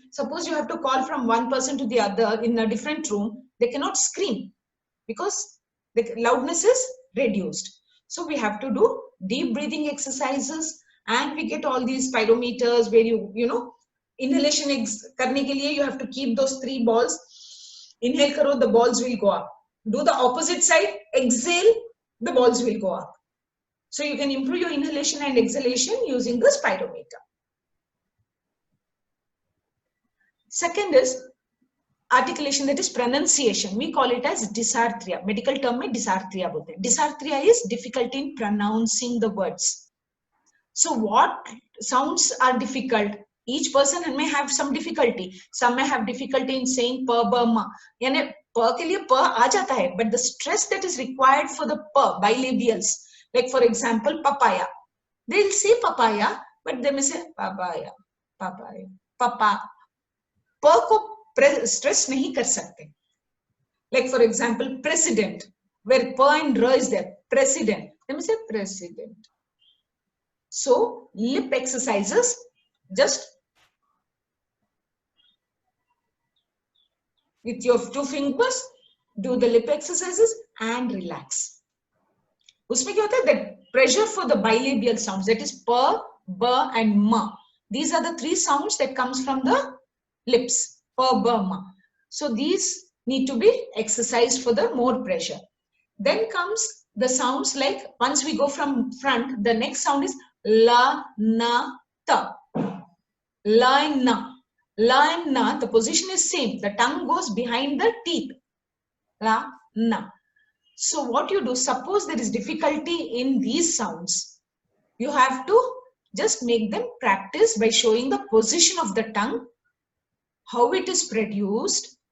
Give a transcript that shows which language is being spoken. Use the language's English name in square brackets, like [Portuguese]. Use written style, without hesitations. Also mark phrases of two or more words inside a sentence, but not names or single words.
[English] Suppose you have to call from one person to the other in a different room, they cannot scream because the loudness is reduced. So we have to do deep breathing exercises, and we get all these spirometers where you know, inhalation [Hindi] करने के लिए [English] you have to keep those 3 balls. Inhale karo, the balls will go up. Do the opposite side, exhale, the balls will go up. So you can improve your inhalation and exhalation using the spirometer. Second is articulation, that is pronunciation. [Hindi] We call it as dysarthria. [English] Medical term [Hindi] mein dysarthria bolte hain. [English] Dysarthria is difficulty in pronouncing the words. So what sounds are difficult? Each person may have some difficulty. Some may have difficulty in saying pa, ba, ma. [Hindi] यानी pa के लिए pa आ जाता है, [English] but the stress that is required for the pa, bilabials, like for example, papaya. They'll say papaya, but they may say papaya, papaya, papa. [Hindi] Pa ko stress nahi kar sakte. [English] Like for example, president, where pa and ra is there, president. They may say president. So lip exercises, just with your 2 fingers, do the lip exercises and relax. [Hindi] उसमें क्या होता है? [English] That pressure for the bilabial sounds, that is pa, ba and ma. These are the 3 sounds that comes from the lips, pa, ba, ma. So these need to be exercised for the more pressure. Then comes the sounds like, once we go from front, the next sound is la, na, ta. La and na. La and na, the position is same. The tongue goes behind the teeth. La, na. So what you do, suppose there is difficulty in these sounds, you have to just make them practice by showing the position of the tongue, how it is produced.